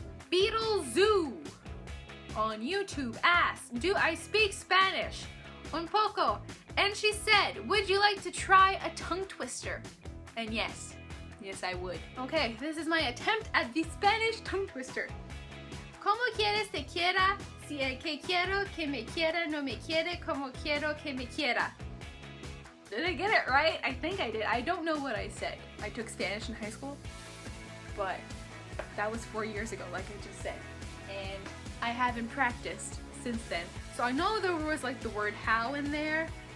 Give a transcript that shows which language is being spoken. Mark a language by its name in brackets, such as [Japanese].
[English] Beetle Zoo on YouTube asks, do I speak Spanish? [Spanish] Un poco. [English] And she said, would you like to try a tongue twister? And yes, I would. Okay, this is my attempt at the Spanish tongue twister. [Spanish] Como quieres te quiera, si el que quiero que me quiera no me quiere como quiero que me quiera. [English] Did I get it right? I think I did. I don't know what I said. I took Spanish in high school, but that was 4 years ago, like I just said. and I haven't practiced since then. So I know there was like the word how in there.